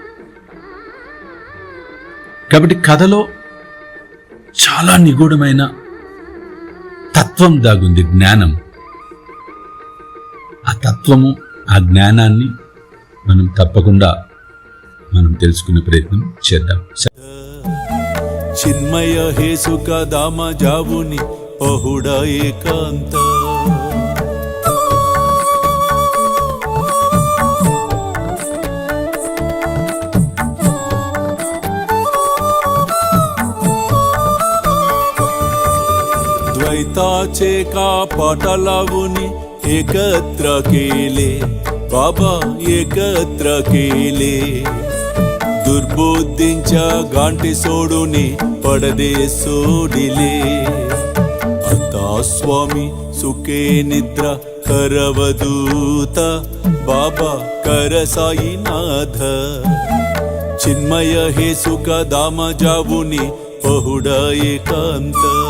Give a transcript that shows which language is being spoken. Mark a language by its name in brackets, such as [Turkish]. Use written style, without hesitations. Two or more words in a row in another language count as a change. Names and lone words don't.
[Telugu] కాబట్టి కథలో చాలా నిగూఢమైన తత్వం దాగుంది, జ్ఞానం. ఆ తత్వము, ఆ జ్ఞానాన్ని మనం తప్పకుండా తెలుసుకునే ప్రయత్నం చేద్దాం. [Marathi] चिन्मय हे सुख धाम जाऊनी पहुडा एकांत द्वैताचे का पाटालावुनी एकत्र केले बाबा एकत्र केले दुर्बुद्धींच्या गांठी सोडूनी पडदे सोडिले आता स्वामी सुखे निद्रा करवदूत बाबा कर साईनाथ चिन्मय हे सुख धाम जाऊनी पहुडा एकांत